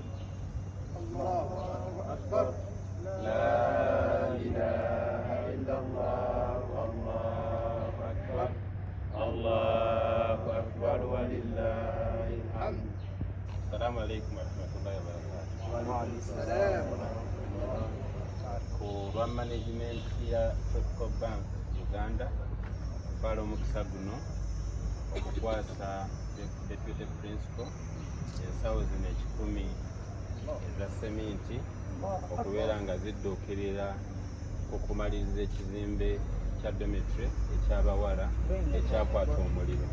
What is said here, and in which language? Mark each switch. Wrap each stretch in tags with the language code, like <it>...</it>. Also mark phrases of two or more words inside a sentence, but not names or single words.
<ar>الله أكبر. لا إله إلا الله، الله أكبر، الله أكبر، ولله الحمد. السلام عليكم ورحمة الله وبركاته. Salam.</ar> <lg>Ku lwa management ya Tropical Bank Uganda twala omukisa guno okukwasa</lg> <en>deputy principal</en> <lg>ensawo zino 10 eza seminti okubeera nga zidduukirira okumaliriza ekizimbe kya dormitory ekyabawala ekyakwata omuliro.</lg>